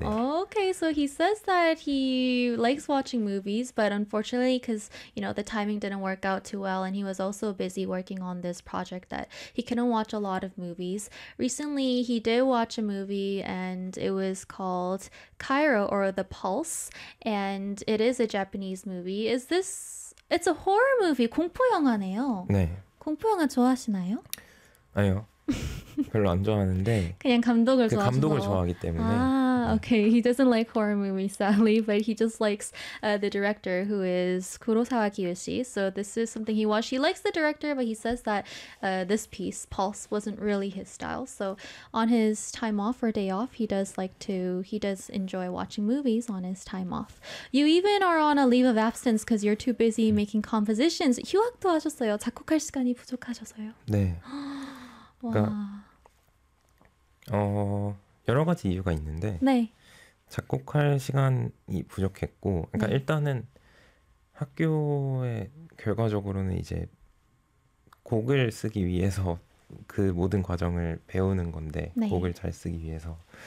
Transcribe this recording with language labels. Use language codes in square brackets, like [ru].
[en] Okay, so he says that he likes watching movies, but unfortunately, because, you know, the timing didn't work out too well, and he was also busy working on this project, that he couldn't watch a lot of movies. Recently, he did watch a movie, and it was called Cairo, or The Pulse, and it is a Japanese movie. It's a horror movie. [ko] 공포 영화네요. 네. 공포 영화 좋아하시나요? 아니요. 별로 안 좋아하는데 그냥 감독을 좋아해서 감독을 좋아하기 때문에. 아, okay. [en] He doesn't like horror movies, sadly, but he just likes the director, who is Kurosawa Kiyoshi. So this is something he watched. He likes the director, but he says that this piece, Pulse, wasn't really his style. So on his time off or day off, he does enjoy watching movies on his time off. You even are on a leave of absence because you're too busy making compositions. [ko] 휴학도 하셨어요. 작곡할 시간이 부족하셔서요. 네. 그러니까 여러 가지 이유가 있는데 작곡할 시간이 부족했고, 그러니까 일단은 학교에 결과적으로는 이제 곡을 쓰기 위해서 그 모든 과정을 배우는 건데 곡을 잘 쓰기 위해서.